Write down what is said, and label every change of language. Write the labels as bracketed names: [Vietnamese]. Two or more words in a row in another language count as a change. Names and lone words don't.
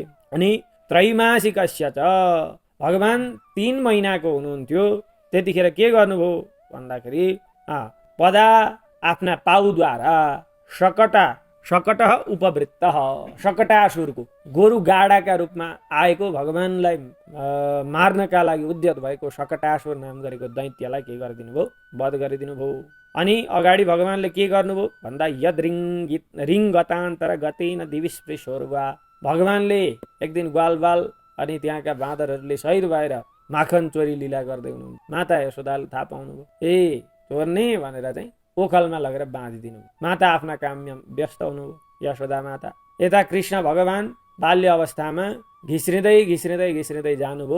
[Nepali] अनि [Sanskrit] त्रैमासिकस्य च, [Nepali] भगवान 3 महिनाको हुनुहुन्थ्यो त्यतिखेर के गर्नुभयो भन्दाखेरि आफ्ना पाउद्वारा [Sanskrit] शकट उपवृत्त [Nepali] शकटासुरको गोरु गाडाका रूपमा आएको भगवानलाई मार्नका लागि उद्यत भएको शकटासुर नाम गरेको दैत्यलाई के गरिदिनु भयो? वध गरिदिनु भयो। अनि अगाडि भगवानले के गर्नुभयो भन्दा [Sanskrit] यद रिङ्गतान्तर गतेन दिविस्पृशोर्वा, [Nepali] भगवानले एक दिन ग्वालबाल अनि त्यहाँका बाँदरहरूले सहिद भएर माखन चोरी लीला गर्दै हुनुहुन्छ। माता यशोदाले थाहा पाउनुभयो, ए चोर्ने भनेर चाहिँ ओखलमा लगेर बाँधिदिनु। माता आफ्ना काममा व्यस्त हुनुभयो, यशोदा माता। यता कृष्ण भगवान बाल्य अवस्थामा घिस्रिँदै जानुभयो।